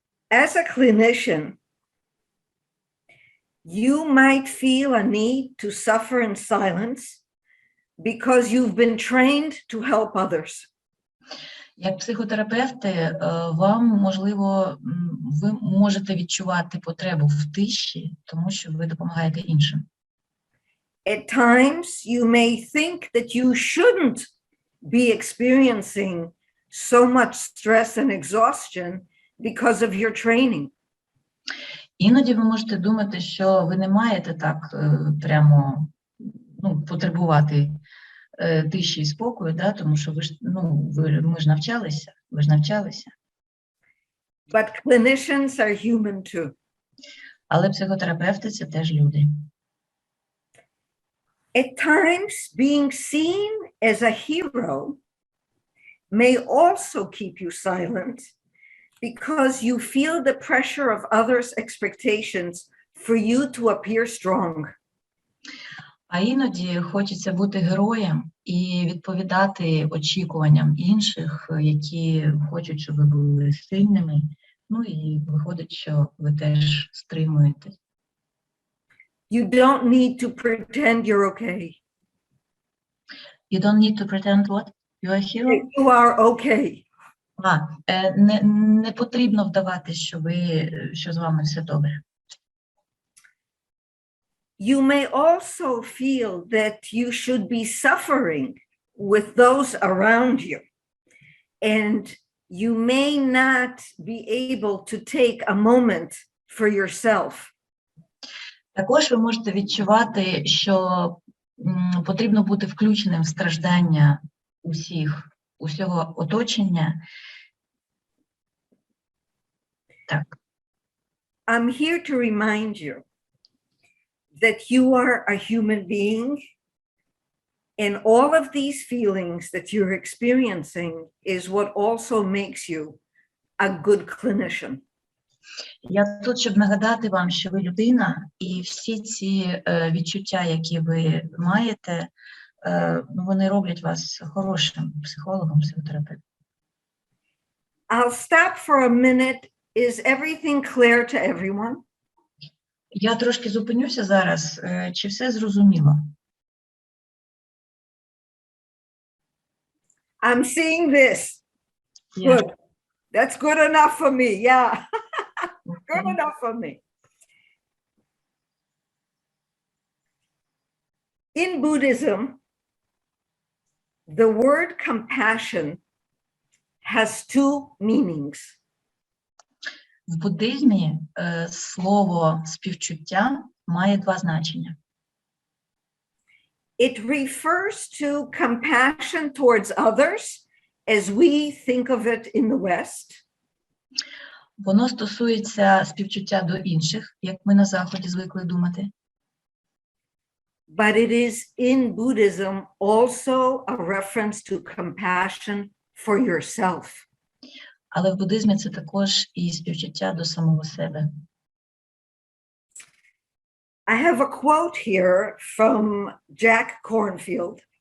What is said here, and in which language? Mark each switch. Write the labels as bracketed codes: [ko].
[en] As a clinician, you might feel a need to suffer in silence because you've been trained to help others. [uk] Як психотерапевти, вам, можливо, ви можете відчувати потребу в тиші, тому що ви допомагаєте іншим. [en] At times, you may think that you shouldn't be experiencing so much stress and exhaustion because of your training. [uk] Іноді ви можете думати, що ви не маєте так прямо потребувати тиші і спокою, тому що ви ж навчалися. [en] But clinicians are human too. [uk] Але психотерапевти – це теж люди. [en] At times, being seen as a hero may also keep you silent because you feel the pressure of others' expectations for you to appear strong. [uk] А іноді хочеться бути героєм і відповідати очікуванням інших, які хочуть, щоб ви були сильними. І виходить, що ви теж стримуєте. [en] You don't need to pretend you're okay. You don't need to pretend what? You are a hero? You are okay. [uk] Не потрібно вдавати, що з вами все добре. [en] You may also feel that you should be suffering with those around you, and you may not be able to take a moment for yourself. [uk] Також ви можете відчувати, що потрібно бути включеним в страждання усього оточення. Так. [en] I'm here to remind you that you are a human being, and all of these feelings that you're experiencing is what also makes you a good clinician. [uk] Я тут, щоб нагадати вам, що ви людина, і всі ці відчуття, які ви маєте, вони роблять вас хорошим психологом, психотерапевтом. [en] I'll stop for a minute. Is everything clear to everyone? [uk] Я трошки зупинюся зараз. Чи все зрозуміло? [en] I'm seeing this. Yeah. Good. That's good enough for me. Yeah. Good enough for me. In Buddhism, the word compassion has two meanings. [uk] В буддизмі слово співчуття має два значення. [en] It refers to compassion towards others as we think of it in the West. [uk] Воно стосується співчуття до інших, як ми на Заході звикли думати. [en] But it is in Buddhism also a reference to compassion for yourself. [uk] Але в буддизмі це також і співчуття до самого себе. [en] I have a quote here from Jack Kornfield.